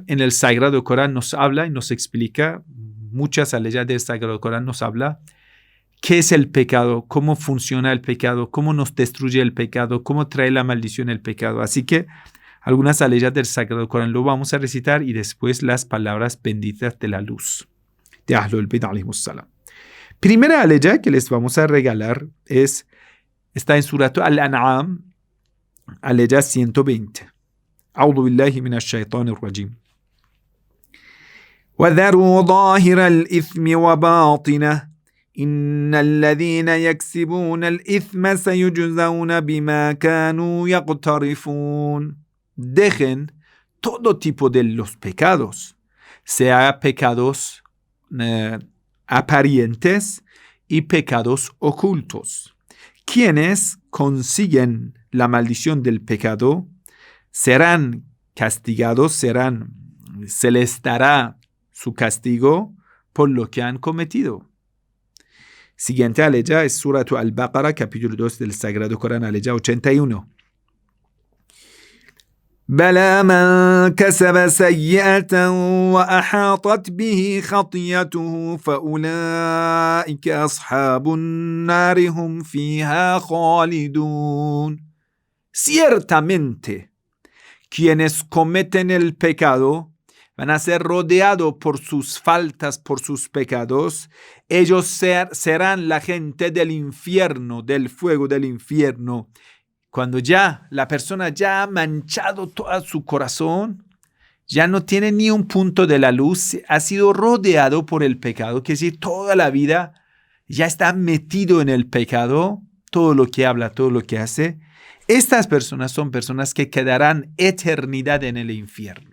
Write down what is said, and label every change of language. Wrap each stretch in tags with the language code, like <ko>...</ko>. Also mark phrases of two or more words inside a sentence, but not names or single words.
<es>En el Sagrado Corán nos habla y nos explica, muchas aleyas del Sagrado Corán nos habla qué es el pecado, cómo funciona el pecado, cómo nos destruye el pecado, cómo trae la maldición el pecado. Así que algunas aleyas del Sagrado Corán lo vamos a recitar y después las palabras benditas de la luz de Ahlul Bayt</es> <ar>عليهم السلام.</ar> <es>Primera aleya que les vamos a regalar está en Surat Al-An'am, aleya 120.</es> <ar>أعوذ بالله من الشيطان الرجيم. وَذَرُوا ظَاهِرَ الْإِثْمِ وَبَاطِنَهُ إن الذين يكسبون الإثم سيجزون بما كانوا يقترفون.</ar> <es>Dejen todo tipo de los pecados, sea pecados aparentes y pecados ocultos. Quienes consiguen la maldición del pecado serán castigados, se les dará su castigo por lo que han cometido. Siguiente aleya es Surat Al-Baqarah, capítulo 2 del Sagrado Corán, aleya 81.</es> <ar>بَلَا مَنْ كَسَبَ سَيِّئَةً وَأَحَاطَتْ بِهِ خَطِيَّتُهُ فَأُولَئِكَ أَصْحَابُ النَّارِ هُمْ فِيهَا خَالِدُونَ.</ar> <es>Ciertamente, quienes cometen el pecado van a ser rodeados por sus faltas, por sus pecados. Ellos serán la gente del infierno, del fuego del infierno. Cuando ya la persona ya ha manchado todo su corazón, ya no tiene ni un punto de la luz, ha sido rodeado por el pecado, que es decir, toda la vida ya está metido en el pecado, todo lo que habla, todo lo que hace, estas personas son personas que quedarán eternidad en el infierno.</es>